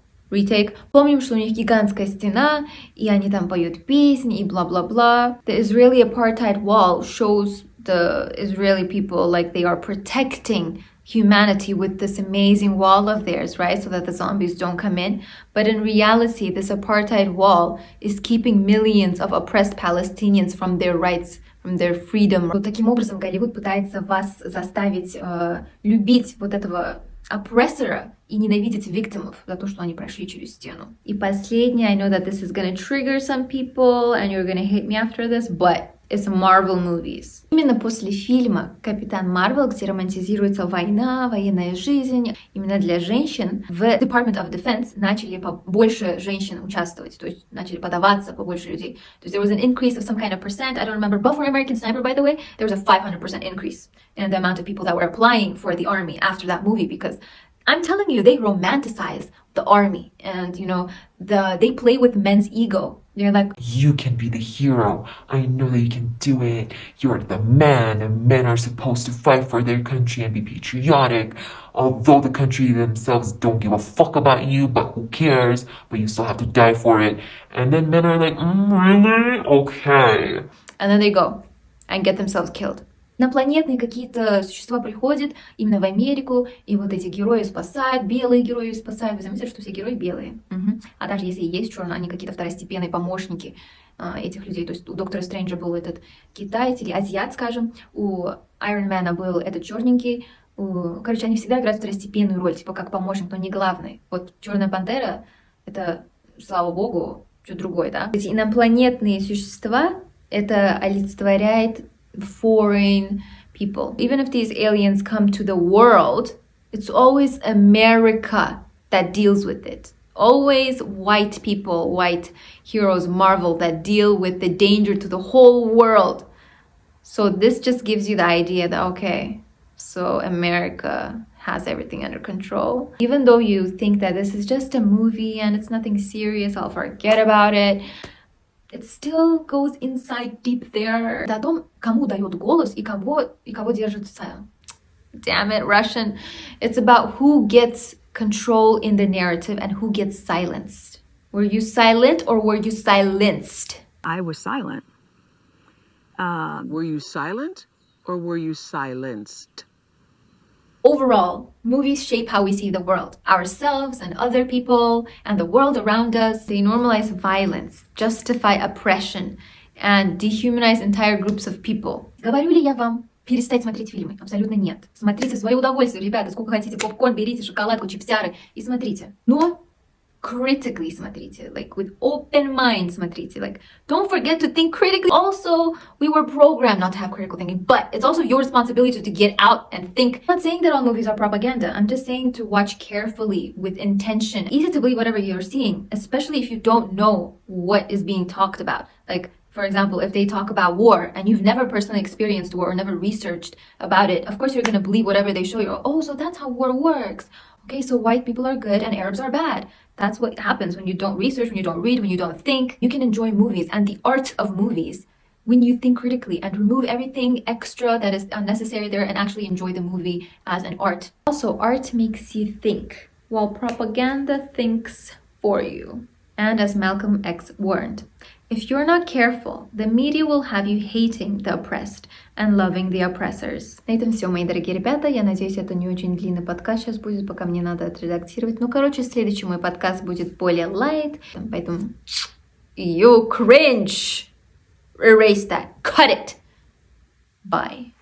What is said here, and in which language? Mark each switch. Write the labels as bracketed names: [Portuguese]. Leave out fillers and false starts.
[English] Retake. [Russian] Помним, что у них гигантская стена, и они там поют песни, и бла-бла-бла. [English] The Israeli apartheid wall shows the Israeli people like they are protecting humanity with this amazing wall of theirs, right? So that the zombies don't come in. But in reality, this apartheid wall is keeping millions of oppressed Palestinians from their rights, from their freedom. [Russian] Вот таким образом Голливуд пытается вас заставить любить вот этого опрессора и ненавидеть victimов за то, что они прошли через стену. И последнее, [English] I know that this is gonna trigger some people and you're gonna hate me after this, but it's Marvel movies. [Russian] Именно после фильма «Капитан Марвел», где романтизируется война, военная жизнь, именно для женщин в Department of Defense начали побольше женщин участвовать, то есть начали подаваться побольше людей. То есть [English] there was an increase of some kind of percent, I don't remember, but for American Sniper, by the way, there was a 500% increase in the amount of people that were applying for the army after that movie, because I'm telling you, they romanticize the army, and you know, they play with men's ego. They're like, you can be the hero. I know that you can do it. You're the man, and men are supposed to fight for their country and be patriotic. Although the country themselves don't give a fuck about you, but who cares? But you still have to die for it. And then men are like, really? Okay. And then they go and get themselves killed. [Russian] Инопланетные какие-то существа приходят именно в Америку, и вот эти герои спасают, белые герои спасают. Вы заметили, что все герои белые. А даже если и есть черные, они какие-то второстепенные помощники этих людей. То есть у Доктора Стрэнджа был этот китаец или азиат, скажем, у Айронмена был этот черненький. Короче, они всегда играют второстепенную роль, типа как помощник, но не главный. Вот Черная пантера — это, слава богу, что-то другое, да? Эти инопланетные существа — это олицетворяет [English] foreign people. Even if these aliens come to the world, it's always America that deals with it. Always white people, white heroes, Marvel, that deal with the danger to the whole world. So this just gives you the idea that, okay, so America has everything under control. Even though you think that this is just a movie and it's nothing serious, I'll forget about it, it still goes inside deep there. [Russian] Это о том, кому дает голос и кого держит в [English] Damn it, Russian. It's about who gets control in the narrative and who gets silenced. Were you silent or were you silenced? I was silent. Were you silent or were you silenced? Overall, movies shape how we see the world, ourselves and other people, and the world around us. They normalize violence, justify oppression, and dehumanize entire groups of people. [Russian] Говорю ли я вам перестать смотреть фильмы? Абсолютно нет. Смотрите в свое удовольствие, ребята, сколько хотите попкорн, берите, шоколадку, чипсяры и смотрите. Но [English] critically [Russian] смотрите, [English] like with open mind смотрите, like don't forget to think critically. Also, we were programmed not to have critical thinking, but it's also your responsibility to get out and think. I'm not saying that all movies are propaganda. I'm just saying to watch carefully with intention. Easy to believe whatever you're seeing, especially if you don't know what is being talked about. Like, for example, if they talk about war and you've never personally experienced war or never researched about it, of course you're going to believe whatever they show you. Oh, so that's how war works. Okay, so white people are good and Arabs are bad. That's what happens when you don't research, when you don't read, when you don't think. You can enjoy movies and the art of movies when you think critically and remove everything extra that is unnecessary there and actually enjoy the movie as an art. Also, art makes you think, while propaganda thinks for you. And as Malcolm X warned, if you're not careful, the media will have you hating the oppressed and loving the oppressors. [Russian] На этом все, мои дорогие ребята. Я надеюсь, это не очень длинный подкаст сейчас будет, пока мне надо отредактировать. Ну, короче, следующий мой подкаст будет более light. Поэтому [English] You cringe. Erase that. Cut it. Bye.